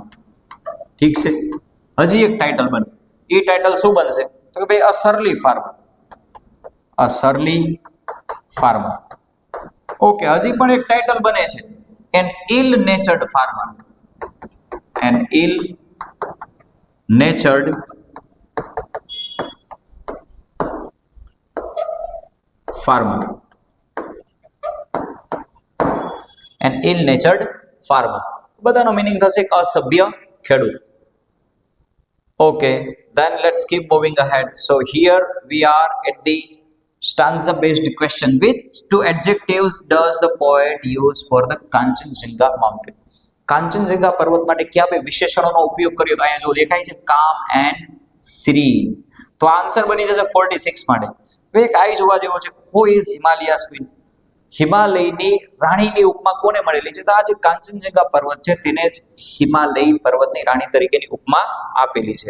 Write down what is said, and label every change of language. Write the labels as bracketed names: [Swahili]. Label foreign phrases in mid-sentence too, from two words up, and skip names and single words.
[Gujarati] ઠીક છે. હજી એક ટાઇટલ બને. એ ટાઇટલ શું બનશે? તો કે ભાઈ [English] a surly farmer, a surly farmer. ઓકે, [Gujarati] હજી પણ એક ટાઇટલ બને છે, [English] an ill natured farmer, an ill natured farmer, an ill natured farmer. [Gujarati] બધાનો મીનિંગ થશે એક અસભ્ય ખેડૂત. [English] Okay, then let's keep moving ahead. So here we are at the stanza based question. Which two adjectives does the poet use for the Kanchenjunga mountain? [Gujarati] કાંચનજંગા પર્વત માટે કયા બે વિશેષણોનો ઉપયોગ કર્યો? તો અહીંયા જો દેખાય છે [English] calm and serene. [Gujarati] તો આન્સર બની જશે 46 માટે. એક આઈ જોવા જેવો છે, [English] who is Himalayas queen? [Gujarati] હિમાલયની રાણીની ઉપમા કોને મળેલી છે? તો આ જે કાંચનજંગા પર્વત છે તેને જ હિમાલય પર્વતની રાણી તરીકેની ઉપમા આપેલી છે.